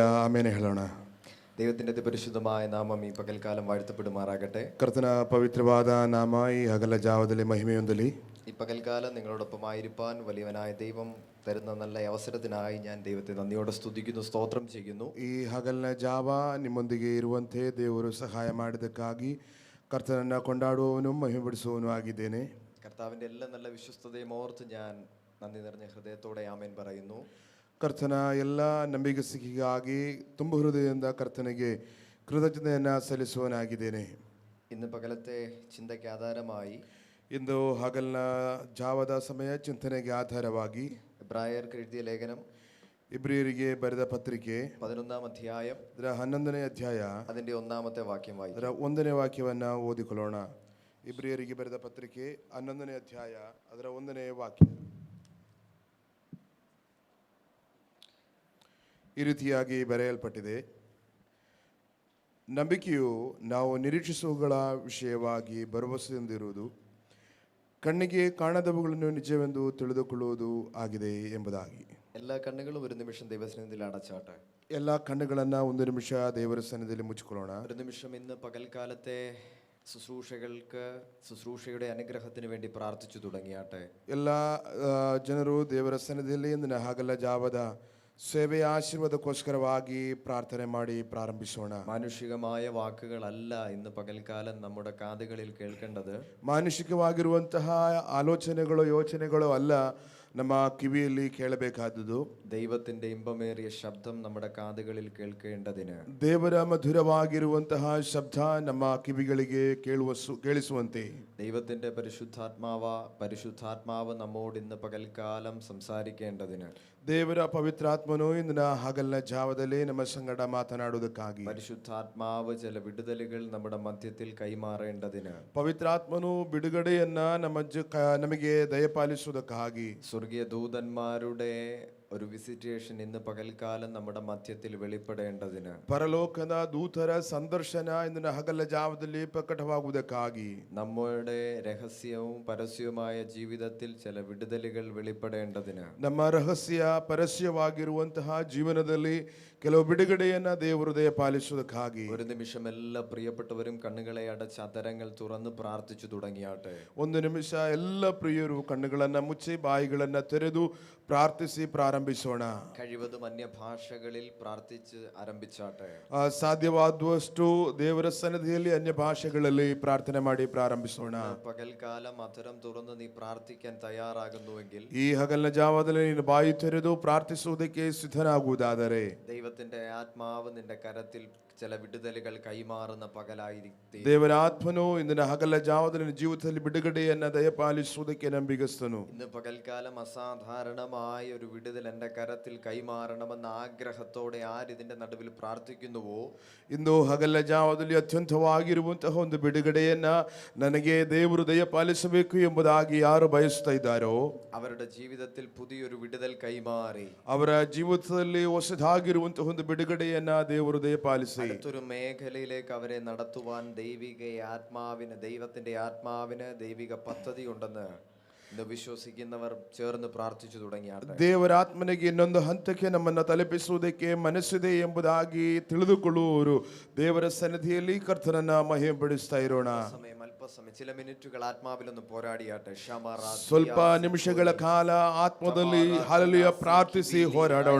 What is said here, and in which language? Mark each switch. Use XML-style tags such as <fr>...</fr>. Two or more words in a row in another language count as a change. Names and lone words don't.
<kn>ಆಮೇಲೆ ಹೇಳೋಣ.</kn> <ml>ദൈവത്തിന്റെ പരിശുദ്ധമായ നാമം ഈ പകൽക്കാലം വാഴ്ത്തപ്പെടുമാറാകട്ടെ.</ml> <kn>ಕರ್ತನ ಪವಿತ್ರವಾದ ನಾಮ ಈ ಹಗಲ ಜಾವದಲ್ಲಿ ಮಹಿಮೆ ಹೊಂದಲಿ.</kn> <ml>ഈ പകൽക്കാലം നിങ്ങളോടൊപ്പമായിരിക്കാൻ വലിയവനായ ദൈവം തരുന്ന നല്ല അവസരത്തിനായി ഞാൻ ദൈവത്തെ നന്ദിയോടെ സ്തുതിക്കുന്നു, സ്തോത്രം ചെയ്യുന്നു.</ml> <kn>ಈ ಹಗಲಿನ ಜಾವ ನಿಮ್ಮೊಂದಿಗೆ ಇರುವಂತೆ ದೇವರು ಸಹಾಯ ಮಾಡಿದ್ದಕ್ಕಾಗಿ ಕರ್ತನನ್ನು ಕೊಂಡಾಡುವವನು ಮಹಿಮೆಪಡಿಸುವವನು ಆಗಿದ್ದೇನೆ.</kn> <ml>കർത്താവിന്റെ എല്ലാ നല്ല വിശ്വസ്തതയും ഓർത്ത് ഞാൻ നന്ദി നിറഞ്ഞ ഹൃദയത്തോടെ ആമേൻ പറയുന്നു.</ml> <kn>ಕರ್ತನ ಎಲ್ಲ ನಂಬಿಗಸ್ತಿಕೆಗಾಗಿ ತುಂಬ ಹೃದಯದಿಂದ ಕರ್ತನಿಗೆ ಕೃತಜ್ಞತೆಯನ್ನು ಸಲ್ಲಿಸುವನಾಗಿದ್ದೇನೆ.</kn> <ml>ഇന്ന് പകലത്തെ ചിന്തയ്ക്ക് ആധാരമായി</ml> <kn>ಇಂದು ಹಗಲಿನ ಜಾವದ ಸಮಯ ಚಿಂತನೆಗೆ ಆಧಾರವಾಗಿ</kn> <ml>എബ്രായർക്ക് എഴുതിയ ലേഖനം</ml> <kn>ಇಬ್ರಿಯರಿಗೆ ಬರೆದ ಪತ್ರಿಕೆ</kn> <ml>11-ാം അധ്യായം</ml> <kn>ಅದರ 11ನೇ ಅಧ್ಯಾಯ</kn> <ml>അതിന്റെ 1-ാമത്തെ വാക്യം വായിക്കും.</ml> <kn>ಅದರ 1ನೇ ವಾಕ್ಯವನ್ನು ಓದಿಕೊಳ್ಳೋಣ. ಇಬ್ರಿಯರಿಗೆ ಬರೆದ ಪತ್ರಿಕೆ 11ನೇ ಅಧ್ಯಾಯ ಅದರ 1ನೇ ವಾಕ್ಯ ಈ ರೀತಿಯಾಗಿ ಬರೆಯಲ್ಪಟ್ಟಿದೆ. ನಂಬಿಕೆಯು ನಾವು ನಿರೀಕ್ಷಿಸುವಗಳ ವಿಷಯವಾಗಿ ಭರವಸೆಯಿಂದಿರುವುದು, ಕಣ್ಣಿಗೆ ಕಾಣದವುಗಳನ್ನು ನಿಜವೆಂದು ತಿಳಿದುಕೊಳ್ಳುವುದು ಆಗಿದೆ ಎಂಬುದಾಗಿ.</kn> <ml>എല്ലാ കണ്ണുകളും ഒരു നിമിഷം ദൈവസന്നിധിയിൽ അടച്ചാട്ടെ.</ml> <kn>ಎಲ್ಲ ಕಣ್ಣುಗಳನ್ನು ಒಂದು ನಿಮಿಷ ದೇವರ ಸನ್ನಿಧಿಯಲ್ಲಿ ಮುಚ್ಚಿಕೊಳ್ಳೋಣ.</kn> <ml>ഒരു നിമിഷം ഇന്ന് പകൽക്കാലത്തെ ശുശ്രൂഷയുടെ അനുഗ്രഹത്തിന് വേണ്ടി പ്രാർത്ഥിച്ചു തുടങ്ങിയാട്ടെ.</ml> <kn>ಎಲ್ಲ ಜನರು ದೇವರ ಸನ್ನಿಧಿಯಲ್ಲಿ ಇಂದಿನ ಹಗಲ ಜಾವದ ಸೇವೆಯ ಆಶೀರ್ವಾದಕ್ಕೋಸ್ಕರವಾಗಿ ಪ್ರಾರ್ಥನೆ ಮಾಡಿ ಪ್ರಾರಂಭಿಸೋಣ.</kn> <ml>മാനുഷികമായ വാക്കുകളല്ല ഇന്ന് പകൽക്കാലം നമ്മുടെ കാതുകളിൽ കേൾക്കേണ്ടത്.</ml> <kn>ಮಾನುಷಿಕವಾಗಿರುವಂತಹ ಆಲೋಚನೆಗಳು ಯೋಚನೆಗಳು ಅಲ್ಲ ನಮ್ಮ ಕಿವಿಯಲ್ಲಿ ಕೇಳಬೇಕಾದುದು.</kn> <ml>ദൈവത്തിന്റെ ഇമ്പമേറിയ ശബ്ദം നമ്മുടെ കാതുകളിൽ കേൾക്കേണ്ടതിന്,</ml> <kn>ದೇವರ ಮಧುರವಾಗಿರುವಂತಹ ಶಬ್ದ ನಮ್ಮ ಕಿವಿಗಳಿಗೆ ಕೇಳಿಸುವಂತೆ</kn> <ml>ദൈവത്തിന്റെ പരിശുദ്ധാത്മാവ് നമ്മോട് ഇന്ന് പകൽക്കാലം സംസാരിക്കേണ്ടതിന്,</ml> <kn>ದೇವರ ಪವಿತ್ರಾತ್ಮನು ಇಂದಿನ ಹಗಲಿನ ಜಾವದಲ್ಲಿ ನಮ್ಮ ಸಂಗಡ ಮಾತನಾಡುವುದಕ್ಕಾಗಿ,</kn> <ml>പരിശുദ്ധാത്മാവ് ചില വിടുതലുകൾ നമ്മുടെ മധ്യത്തിൽ കൈമാറേണ്ടതിന്,</ml> <kn>ಪವಿತ್ರಾತ್ಮನು ಬಿಡುಗಡೆಯನ್ನ ನಮಗೆ ದಯಪಾಲಿಸುವುದಕ್ಕಾಗಿ,</kn> <ml>സ്വർഗീയ ദൂതന്മാരുടെ ഒരു വിസിറ്റേഷൻ ഇന്ന് പകൽക്കാലം നമ്മുടെ മധ്യത്തിൽ വെളിപ്പെടേണ്ടതിന്,</ml> <kn>ಪರಲೋಕದ ದೂತರ ಸಂದರ್ಶನ ಇಂದಿನ ಹಗಲ ಜಾವದಲ್ಲಿ ಪ್ರಕಟವಾಗುವುದಕ್ಕಾಗಿ,</kn> <ml>നമ്മുടെ രഹസ്യവും പരസ്യവുമായ ജീവിതത്തിൽ ചില വിടുതലുകൾ വെളിപ്പെടേണ്ടതിന്,</ml> <kn>ನಮ್ಮ ರಹಸ್ಯ ಪರಸ್ಯವಾಗಿರುವಂತಹ ಜೀವನದಲ್ಲಿ ಕೆಲವು ಬಿಡುಗಡೆಯನ್ನ ದೇವರು ದಯಪಾಲಿಸುವುದಕ್ಕಾಗಿ</kn> <ml>ഒരു നിമിഷം എല്ലാ പ്രിയപ്പെട്ടവരും കണ്ണുകളെ അടച്ച് അധരങ്ങൾ തുറന്ന് പ്രാർത്ഥിച്ചു തുടങ്ങിയാട്ടെ.</ml> <kn>ಒಂದು ನಿಮಿಷ ಎಲ್ಲ ಪ್ರಿಯರು ಕಣ್ಣುಗಳನ್ನ ಮುಚ್ಚಿ ಬಾಯಿಗಳನ್ನ ತೆರೆದು ಪ್ರಾರ್ಥಿಸಿ ಪ್ರಾರಂಭಿಸೋಣ.</kn> <ml>കഴിവതും അന്യഭാഷകളിൽ പ്രാർത്ഥിച്ച് ആരംഭിച്ചാട്ടെ.</ml> <kn>ಸಾಧ್ಯವಾದಷ್ಟು ದೇವರ ಸನ್ನಿಧಿಯಲ್ಲಿ ಅನ್ಯ ಭಾಷೆಗಳಲ್ಲಿ ಪ್ರಾರ್ಥನೆ ಮಾಡಿ ಪ್ರಾರಂಭಿಸೋಣ.</kn> <ml>പകൽക്കാലം അധരം തുറന്ന് നീ പ്രാർത്ഥിക്കാൻ തയ്യാറാകുന്നുവെങ്കിൽ,</ml> <kn>ಈ ಹಗಲಿನ ಜಾವದಲ್ಲಿ ನೀನು ಬಾಯಿ ತೆರೆದು ಪ್ರಾರ್ಥಿಸುವುದಕ್ಕೆ ಸಿದ್ಧನಾಗುವುದಾದರೆ,</kn> <ml>ദൈവത്തിന്റെ ആത്മാവ് നിന്റെ കരത്തിൽ ചില വിടുതലുകൾ കൈമാറുന്ന പകലായിരിക്കും.</ml> <kn>ದೇವರ ಆತ್ಮನು ಇಂದಿನ ಹಗಲ ಜಾವದಲ್ಲಿ ನಿನ್ನ ಜೀವಿತದಲ್ಲಿ ಬಿಡುಗಡೆಯನ್ನ ದಯಪಾಲಿಸುವುದಕ್ಕೆ ನಂಬಿಗಸ್ತನು.</kn> <ml>ഇന്ന് പകൽക്കാലം അസാധാരണമായ ഒരു വിടുതൽ എന്റെ കരത്തിൽ കൈമാറണമെന്ന ആഗ്രഹത്തോടെ ആരിതിന്റെ നടുവിൽ പ്രാർത്ഥിക്കുന്നുവോ,</ml> <kn>ಇಂದು ಹಗಲ ಜಾವದಲ್ಲಿ ಅತ್ಯಂತವಾಗಿರುವಂತಹ ಒಂದು ಬಿಡುಗಡೆಯನ್ನ ನನಗೆ ದೇವರು ದಯಪಾಲಿಸಬೇಕು ಎಂಬುದಾಗಿ ಯಾರು ಬಯಸ್ತಾ ಇದ್ದಾರೋ</kn> <ml>അവരുടെ ജീവിതത്തിൽ പുതിയൊരു വിടുതൽ കൈമാറി</ml> <kn>ಅವರ ಜೀವಿತದಲ್ಲಿ ಹೊಸದಾಗಿರುವಂತಹ ಒಂದು ಬಿಡುಗಡೆಯನ್ನ ದೇವರು ದಯಪಾಲಿಸಿ</kn> <ml>അടുത്തൊരു മേഖലയിലേക്ക് അവരെ നടത്തുവാൻ ദൈവത്തിന്റെ ആത്മാവിന് ദൈവിക പദ്ധതി ഉണ്ടെന്ന് ഇന്ന് വിശ്വസിക്കുന്നവർ ചേർന്ന് പ്രാർത്ഥിച്ചു തുടങ്ങിയാട്ടെ.</ml> <kn>ದೇವರ ಆತ್ಮನಿಗೆ ಇನ್ನೊಂದು ಹಂತಕ್ಕೆ ನಮ್ಮನ್ನ ತಲುಪಿಸುವುದಕ್ಕೆ ಮನಸ್ಸಿದೆ ಎಂಬುದಾಗಿ ತಿಳಿದುಕೊಳ್ಳುವವರು ದೇವರ ಸನ್ನಿಧಿಯಲ್ಲಿ ಕರ್ತನನ್ನ ಮಹಿಮೆಪಡಿಸ್ತಾ ಇರೋಣ.</kn> <ml>അല്പസമയം ചില മിനിറ്റുകൾ ആത്മാവിലൊന്ന് പോരാടിയാട്ടെ.</ml> <kn>ಸ್ವಲ್ಪ ನಿಮಿಷಗಳ ಕಾಲ ಆತ್ಮದಲ್ಲಿ ಹಲ್ಲೆಲೂಯ ಪ್ರಾರ್ಥಿಸಿ ಹೋರಾಡೋಣ.</kn>